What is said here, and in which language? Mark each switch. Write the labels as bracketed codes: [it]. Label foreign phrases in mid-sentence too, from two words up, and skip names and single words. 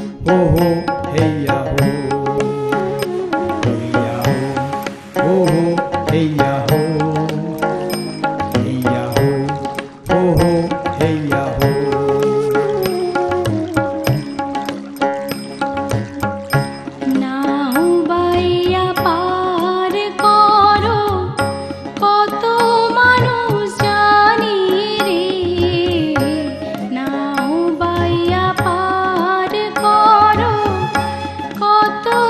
[hi] हो हैया हो हैया हो हैया हो हैया हो हैया हो। [bn] নাও বাইয়া পার করো কত মানুষ জানি রে, নাও বাইয়া পার করো কত